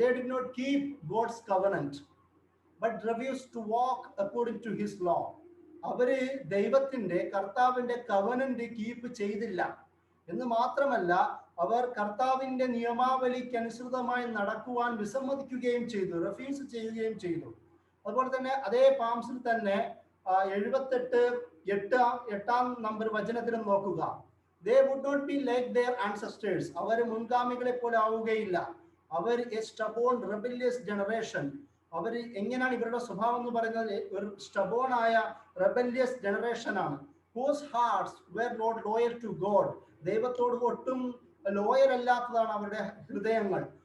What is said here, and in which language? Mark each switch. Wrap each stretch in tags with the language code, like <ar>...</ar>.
<en>They did not keep God's covenant but refused to walk according to his law.</en> <ml>അവര് കർത്താവിന്റെ covenant keep ചെയ്തില്ല എന്ന് മാത്രമല്ല, അവർ കർത്താവിന്റെ നിയമാവലിക്ക് അനുസൃതമായി നടക്കുവാൻ വിസമ്മതിക്കുകയും ചെയ്തു, റെഫ്യൂസ് ചെയ്യുകയും ചെയ്തു. അതുപോലെ തന്നെ അതേ പാംസിൽ തന്നെ 78:8 വചനത്തിലും നോക്കുക.</ml> <en>They would not be like their ancestors.</en> <ml>അവർ മുൻഗാമികളെ പോലെ ആവുകയില്ല. അവർ</ml> <en>a stubborn rebellious generation.</en> <ml>അവർ എങ്ങനെയാണ് ഇവരുടെ സ്വഭാവം എന്ന് പറയുന്നത്? ഒരു stubborn ആയ</ml> <en>rebellious generation</en> <ml>ആണ്.</ml> <en>Whose hearts were not loyal to God.</en> <ml>ദൈവത്തോട് ഒട്ടും ലോയൽ അല്ലാത്തതാണ് അവരുടെ ഹൃദയങ്ങൾ.</ml>